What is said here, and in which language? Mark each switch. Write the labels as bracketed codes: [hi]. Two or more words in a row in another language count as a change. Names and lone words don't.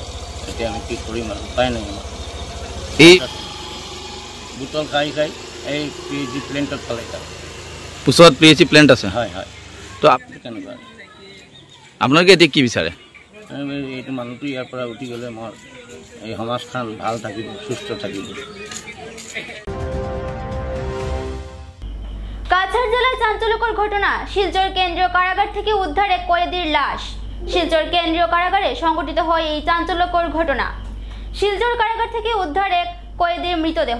[as] এতিয়া আমি কি কৰিম আৰু, উপায় নাই আমাৰ। এই বুটল খাই এই [en] PHC plant [as] পেলাই তাৰ ওচৰত [en] PHC plant [as] আছে। হয় হয়। তো কেনেকুৱা আপোনালোকে এতিয়া কি বিচাৰে? এইটো মানুহটো ইয়াৰ পৰা উঠি গ'লে মোৰ এই সমাজখন ভাল থাকিব, সুস্থ থাকিব। [bn] কাছাড় জেলায় চাঞ্চল্যকর ঘটনা, শিলচর কেন্দ্রীয় কারাগার থেকে উদ্ধার এক কয়েদির লাশ। শিলচর কেন্দ্রীয় কারাগারে সংঘটিত হয় এই চাঞ্চল্যকর ঘটনা। শিলচর কারাগার থেকে উদ্ধার এক কয়েদির মৃতদেহ।